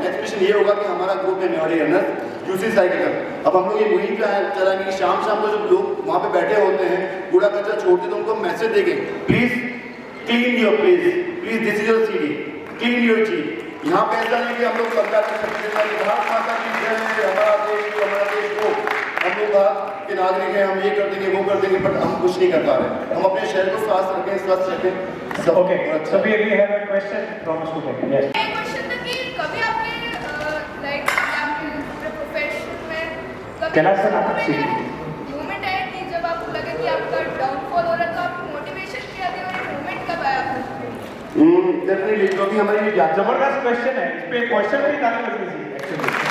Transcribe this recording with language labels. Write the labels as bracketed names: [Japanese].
[Hindi] Next mission ये होगा कि हमारा ग्रुप है मेवाड़ी रनर यूसी साइकिल. अब हम लोग ये मुहिम चलाएंगे कि शाम को जब लोग वहाँ पे बैठे होते हैं कूड़ा कचरा छोड़ते हैं तो उनको मैसेज देंगे, please clean your place, please this is your city, clean your चीज. यहाँ पे ऐसा नहीं कि हम लोग सरकार की भारत माता की जय, हमारा देश को, हम लोग भारत के नागरिक हैं, हम ये कर देंगे वो कर देंगे, बट हम कुछ नहीं कर पा रहे. हम अपने शहर को स्वस्थ रखें. [English] Okay, so we have a question from a student. Yes. [Hindi] एक क्वेश्चन था कि कभी आपने लाइक आपके प्रोफेशन में कैलाश सर आप मोमेंट आया कि जब आपको लगे कि आपका डाउनफॉल हो रहा, तो आपकी मोटिवेशन क्या थी और ये मोमेंट कब आया आपको? डेफिनेटली, क्योंकि हमारी जबरदस्त क्वेश्चन है, इस पे क्वेश्चन भी डालने लगी थी एक्चुअली.